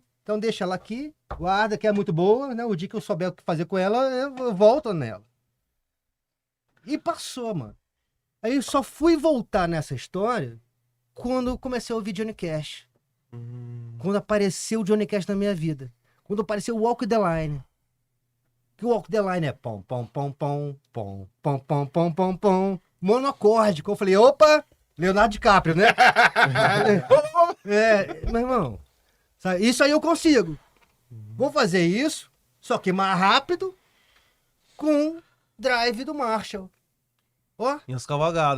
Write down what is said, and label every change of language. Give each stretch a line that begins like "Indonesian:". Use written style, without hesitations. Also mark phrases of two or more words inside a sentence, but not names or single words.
Portuguese: Então deixa ela aqui, guarda, que é muito boa, né? O dia que eu souber o que fazer com ela, eu volto nela. E passou, mano. Aí eu só fui voltar nessa história quando eu comecei a ouvir Johnny Cash. Quando apareceu o Johnny Cash na minha vida. Quando apareceu o Walk the Line. Que o Walk the Line é pom, pom, pom, pom, pom, pom, pom, pom, pom, pom. Monocórdico. Eu falei, opa, Leonardo DiCaprio, né? Meu irmão, sabe, isso aí eu consigo. Vou fazer isso, só que mais rápido, com drive do Marshall. Ó, E as cavalgadas.